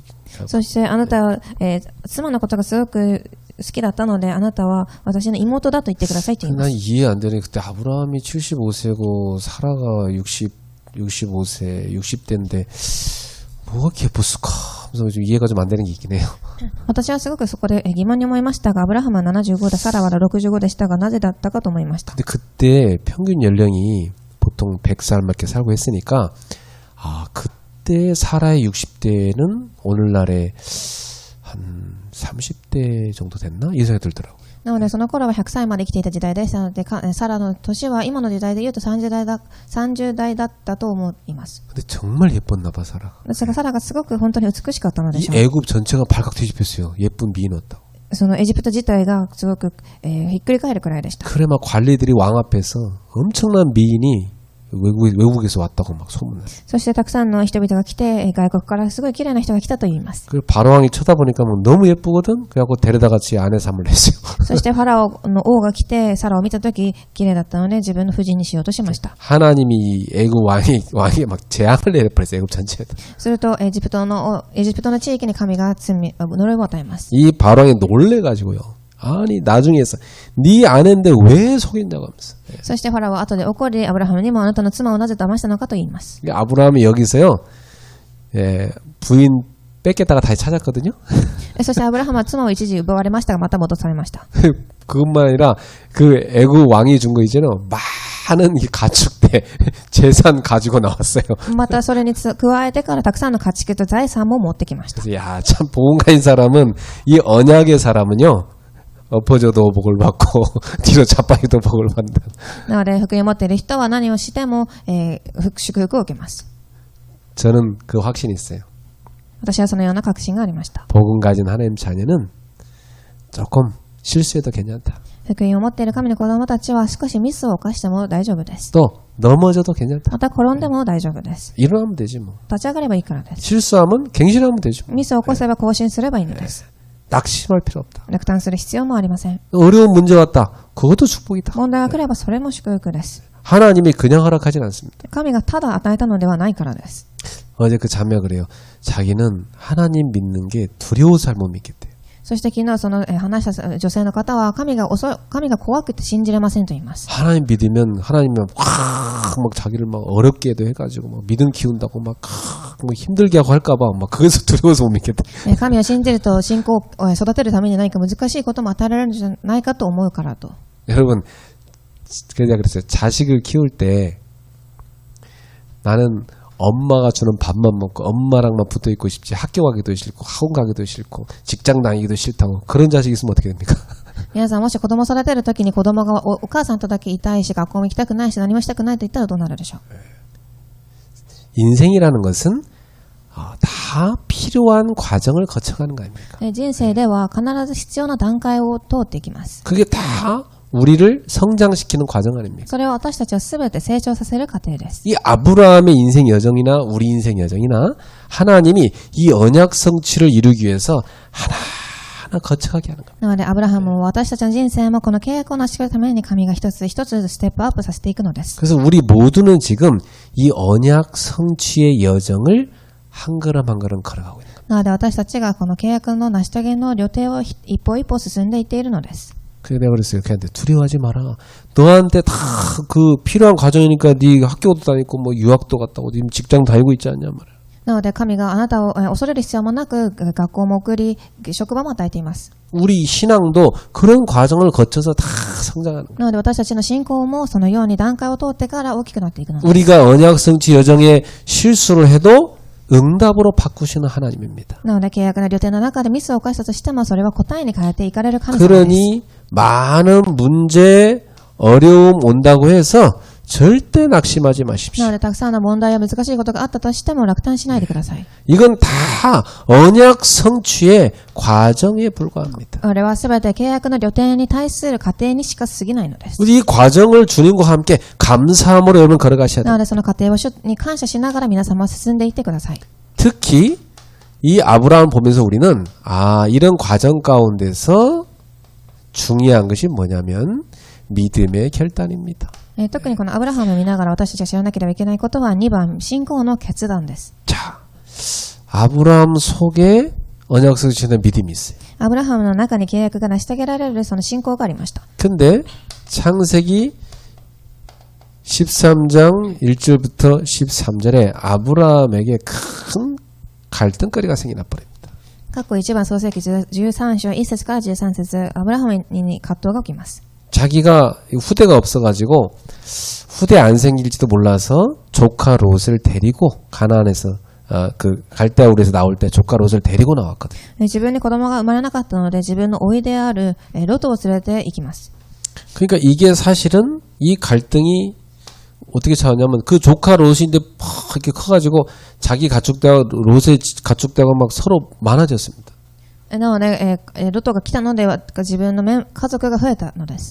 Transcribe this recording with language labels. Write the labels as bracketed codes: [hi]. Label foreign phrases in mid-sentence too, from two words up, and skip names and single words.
[ja] そしてあなたは、妻のことがすごく好きだったので、あなたは私の妹だと言ってくださいと言いま [ko] 난 [ja] す。 [ko] 이해 안 되는 게 그때 아브라함이 75세고 사라가 65세, 60대인데 뭐가 이렇게 예뻤을까? 그래서 좀 이해가 좀 안 되는 게 있긴 해요. [ja] 私はすごくそこで疑問に思いましたが、アブラハムは75で、サラは65でしたが、なぜだったかと思いました。 [ko] 근데 그때 평균 연령이 보통 100살밖에 살고 했으니까 그때 사라의 60대는 오늘날의 한 30대 정도 됐나? 이 생각이 들더라고요. [ja] なのでその頃は100歳まで生きていた時代でしたので、サラの年は今の時代で言うと30代だったと思います。 [ko] 근데 정말 예뻤나 봐 사라가. [ja] ですがサラがすごく本当に美しかったので [ko] 이 [ja] しょう。 [ko] 애굽 전체가 발칵 뒤집혔어요. 예쁜 미인이었다고. [ja] そのエジプト自体がすごく、ひっくり返るくらいでした。 [ko] 그래 막 관리들이 왕 앞에서 엄청난 미인이 외국에서 왔다고 막 소문나요. [ja] そしてたくさんの人々が来て、外国からすごい綺麗な人が来たと言います。 [ko] 그 바로왕이 쳐다보니까 뭐 너무 예쁘거든. 그래갖고 데려다가 지 아내 삼을 했어요. [ja] そしてファラオの王が来て、サラを見たとき綺麗だったので自分の夫人にしようとしました。 [ko] 하나님이 애굽 왕이 막 재앙을 내려버렸어요. 애굽 전체에다. [ja] するとエジプトの地域に神が呪いを与えます。 [ko] 이 바로왕이 놀래가지고요. 아니 나중에서 네 아내인데 왜 속였냐고 하면서. [ja] そしてファラオは後で怒り、アブラハムにもあなたの妻をなぜ騙したのかと言います。 [ko] 아브라함이 여기서요. 부인 뺏겠다가 다시 찾았거든요. [ja] そしてアブラハムは妻を一時奪われましたが、また戻されました。 [ko] 그것만 아니라 그 애굽 왕이 준 거 있잖아요. 많은 이 가축들 네, 재산 가지고 나왔어요. [ja] またそれに加えてからたくさんの家畜と財産も持ってきました。 [ko] 그래서 야, 참 복음가인 사람은 이 언약의 사람은요. 엎어져도 복을 받고 뒤로 자빠져도 복을 받는다. [ja] なので福音を持っている人は何をしても、祝福を受けます。 [ko] 저는 그 확신이 있어요. [ja] 私はそのような確信がありました。 [ko] 복음 가진 하나님 자녀는 조금 실수해도 괜찮다. [ja] 福音を持っている神の子供たちは少しミスを犯しても大丈夫です。 [ko] 또 넘어져도 괜찮다. [ja] また転んでも大丈夫です。 [ko] 일어나면 되지 뭐. [ja] 立ち上がればいいからです。 [ko] 실수하면 갱신하면 되지 뭐. [ja] ミスを起こせば更新すればいいのです。 [ko] 낙심할 필요 없다. [ja] 落胆する必要もありません。 [ko] 어려운 문제 왔다. 그것도 축복이다. [ja] 問題が来ればそれも祝福です。 [ko] 하나님이 그냥 허락하진 않습니다. [ja] 神がただ与えたのではないからです。 [ko] 어제 그 자매가 그래요. 자기는 하나님 믿는 게 두려워서 잘못 믿겠대요. [ja] そして昨日その話した女性の方は神が怖くて信じれませんと言います。 [ko] 하나님 믿으면 하나님은 막 자기를 막 어렵게도 해가지고 막 믿음 키운다고 막 힘들게 하고 할까봐 막 그래서 두려워서 못 믿겠대. [ja] 神を信じると信仰を育てるために何か難しいことも与えられるんじゃないかと思うからと。 [ko] 여러분, 그래서 그랬어요. 자식을 키울 때 나는 엄마가 주는 밥만 먹고 엄마랑만 붙어 있고 싶지 학교 가기도 싫고 학원 가기도 싫고 직장 다니기도 싫다고 그런 자식 있으면 어떻게 됩니까? [ja] 皆さんもし子供を育てるときに子供がお母さんとだけいたいし学校も行きたくないし何もしたくないと言ったらどうなるでしょう。 [ko] 인생이라는 것은 다 필요한 과정을 거쳐가는 거 아닙니까? [ja] 人生では必ず必要な段階を通っていきます。 [ko] 그게 다 우리를 성장시키는 과정 아닙니까? [ja] それは私たちをすべて成長させる過程です。 [ko] 이 아브라함의 인생 여정이나 우리 인생 여정이나 하나님이 이 언약 성취를 이루기 위해서 하나하나 거쳐가게 하는 겁니다. [ja] なのでアブラハムも私たちの人生もこの契約を成し遂げるために神が一つ一つステップアップさせていくのです。 [ko] 그래서 우리 모두는 지금 이 언약 성취의 여정을 한 걸음 한 걸음 걸어가고 있는 겁니다. [ja] なので私たちがこの契約の成し遂げの旅程を一歩一歩進んでいっているのです。 [ko] 그래서 내가 그랬어요. 걔한테 두려워하지 마라. 너한테 다 그 필요한 과정이니까 네 학교도 다니고 뭐 유학도 갔다 오고 지금 직장 다니고 있지 않냐 말이야. [ja] なので神があなたを恐れる必要もなく学校も送り職場も与えています。 [ko] 우리 신앙도 그런 과정을 거쳐서 다 성장하는 거예요. [ja] なので私たちの信仰もそのように段階を通ってから大きくなっていくのです。 [ko] 우리가 언약 성취 여정에 실수를 해도 응답으로 바꾸시는 하나님입니다. [ja] なので契約の旅程の中でミスを犯したとしてもそれは答えに変えていかれる神様です。 [ko] 그러니 많은 문제, 어려움 온다고 해서 절대 낙심하지 [ja] な [ko] 마십시오. [ja] のでたくさんの問題や難しいことがあったとしても落胆しないでください。 [ko] 이건 다 언약 성취의 과정에 불과합니다. [ja] これはすべて契約の旅程に対する過程にしか過ぎないのです。 [ko] 이 과정을 주님과 함께 감사함으로 여러분 걸어가셔야 [ja] な [ko] 돼요. [ja] のでその過程に感謝しながら皆様進んでいってください。 [ko] 특히 이 아브라함을 보면서 우리는 이런 과정 가운데서 중요한 것이 뭐냐면 믿음의 결단입니다. [ja] 特にこのアブラハムを見ながら私たちが知らなければいけないことは2番、信仰の決断です。 [ko] 자, 아브라함 속에 언약 성취는 믿음이 있어요. [ja] アブラハムの中に契約が成し遂げられるその信仰がありました。 [ko] 근데 창세기 13장 1절부터 13절에 아브라함에게 큰 갈등거리가 생겨나 버립니다. [ja] 過去1番創世記13章1節から13節アブラハムに葛藤が起きます。 [ko] 자기가 후대가 없어가지고 후대 안 생길지도 몰라서 조카 롯을 데리고 가나안에서 그 갈대아울에서 나올 때 조카 롯을 데리고 나왔거든요. [ja] 自分に子供が生まれなかったので自分の甥であるロトを連れて行きます。 [ko] 그러니까 이게 사실은 이 갈등이 어떻게 차왔냐면 그 조카 롯인데 이렇게 커가지고 자기 가축대와 롯의 가축대가 막 서로 많아졌습니다. [ja] なので、ロトが来たので自分の家族が増えたのです。